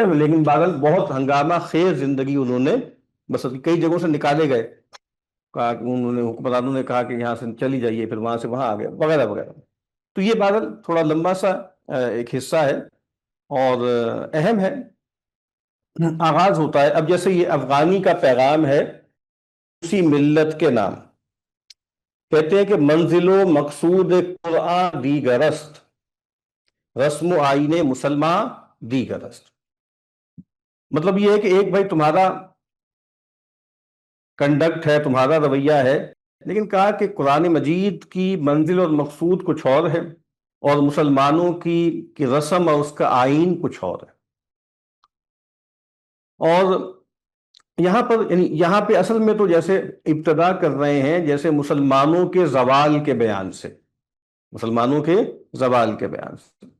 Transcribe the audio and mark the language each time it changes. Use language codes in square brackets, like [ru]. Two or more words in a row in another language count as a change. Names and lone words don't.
[ur] لیکن بہرحال بہت ہنگامہ خیز زندگی انہوں نے بس کئی جگہوں سے نکالے گئے، کہا کہ انہوں نے حکمرانوں نے کہا کہ یہاں سے چلی جائیے، پھر وہاں سے وہاں آ گئے وغیرہ وغیرہ. تو یہ بہرحال تھوڑا لمبا سا ایک حصہ ہے اور اہم ہے. آغاز ہوتا ہے اب جیسے یہ افغانی کا پیغام ہے اسی ملت کے نام. کہتے ہیں کہ [fa] منزل و مقصود قرآن دیگر است، رسم و آئین مسلمان دیگر است. [ur] مطلب یہ ہے کہ ایک بھائی تمہارا کنڈکٹ ہے، تمہارا رویہ ہے، لیکن کہا کہ قرآن مجید کی منزل اور مقصود کچھ اور ہے، اور مسلمانوں کی رسم اور اس کا آئین کچھ اور ہے. اور یہاں پر یعنی یہاں پہ اصل میں تو جیسے ابتدا کر رہے ہیں جیسے مسلمانوں کے زوال کے بیان سے، مسلمانوں کے زوال کے بیان سے.